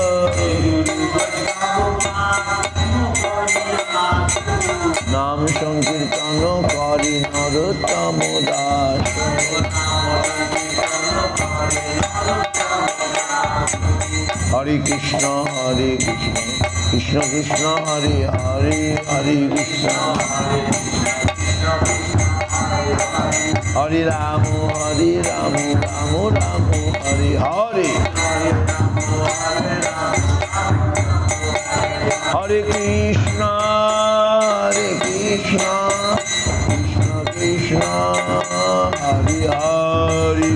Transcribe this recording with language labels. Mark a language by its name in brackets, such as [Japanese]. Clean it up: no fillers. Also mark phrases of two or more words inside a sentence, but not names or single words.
[Bangla] নাম সংকীর্তন করি নরোত্তম দাস, [Sanskrit] হরে কৃষ্ণ কৃষ্ণ কৃষ্ণ হরে হরে, হরে কৃষ্ণ হরে রাম রাম রাম হরে হরে। Hare Krishna, Hare Krishna, Krishna Krishna, Hare Hare,